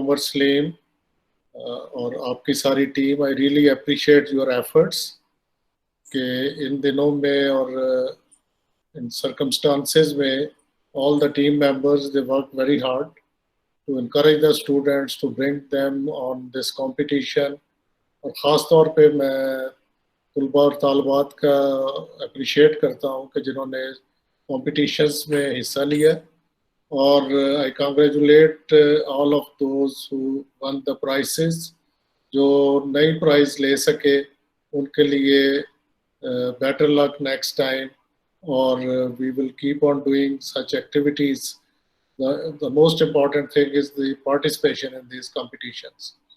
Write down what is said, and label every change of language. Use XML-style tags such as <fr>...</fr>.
<ur>Umar Salim اور آپ کی ساری team.</ur> <en>I really appreciate your efforts</en> <ur>کہ ان دنوں میں اور</ur> <en>in circumstances میں all the team members, they work very hard to encourage the students, to bring them on this competition.</en> <ur>اور خاص طور پہ میں طلباء اور طالبات کا اپریشیٹ کرتا ہوں کہ جنہوں نے competitions میں حصہ لیا.</ur> <en>اور I congratulate all of those who won the prizes.</en> <ur>جو نئی پرائز لے سکے ان کے لیے</ur> <en>better luck next time. اور we will keep on doing such activities. The most important thing is the participation in these competitions.</en>